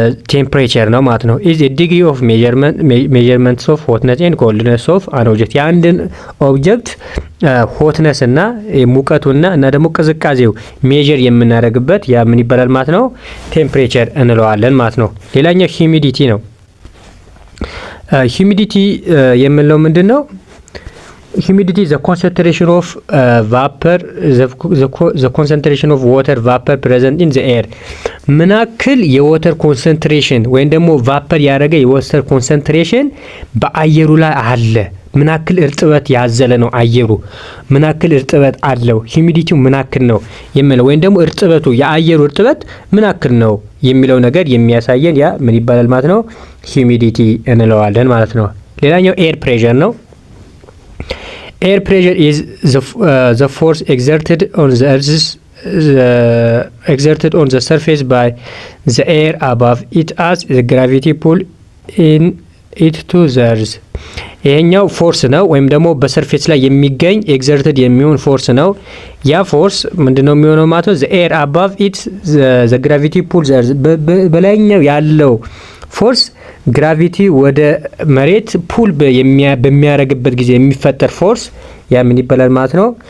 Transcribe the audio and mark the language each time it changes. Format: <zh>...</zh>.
<am>ቴምፕሬቸር ነው ማለት ነው።</am> <en>ኢዝ ኤ ዲግሪ ኦፍ ሜዠርመንትስ ኦፍ ሆትነስ ኤንድ ኮልድነስ ኦፍ አን ኦብጀክት</en> <am>የአንድን ኦብጀክት ሆትነስ እና ሙቀቱና እና ደግሞ ቅዝቃዜው ሜዠር የምናደርግበት ያ ምን ይባላል ማለት ነው? ቴምፕሬቸር እንለዋለን ማለት ነው። ሌላኛው ሂዩሚዲቲ ነው። ሂዩሚዲቲ የምንለው ምንድነው?</am> <en>Humidity is the concentration of vapor, the concentration of water vapor present in the air.</en> <am>ምናክል የወተር ኮንሰንትሬሽን ወይም ደግሞ ቫፐር ያደረገ የወተር ኮንሰንትሬሽን በአየሩ ላይ አለ። ምናክል እርጥበት ያዘለ ነው አየሩ፣ ምናክል እርጥበት አለው። ሂዩሚዲቲው ምናክል ነው የሚለው ወይም ደግሞ እርጥበቱ የአየሩ እርጥበት ምናክል ነው የሚለው ነገር የሚያሳየን ያ ምን ይባላል ማለት ነው? ሂዩሚዲቲ እንለዋለን ማለት ነው። ሌላኛው ኤር ፕሬሸር ነው።</am> <en>Air pressure is the force exerted on the surface by the air above it as the gravity pull in it to the earth.</en> <am>ይሄኛው ፎርስ ነው ወይም ደግሞ በሰርፌስ ላይ የሚገኝ ኤግዘርትድ የሚሆን ፎርስ ነው። ያ ፎርስ ምንድነው የሚሆነው ማለት ነው?</am> <en>the air above it the gravity pull the earth</en> <am>በላይኛው ያለው ፎርስ ግራቪቲ ወደ መሬት ፑል በሚያደርግበት ጊዜ የሚፈጠር ፎርስ ያ ምን ይባላል ማለት ነው?</am>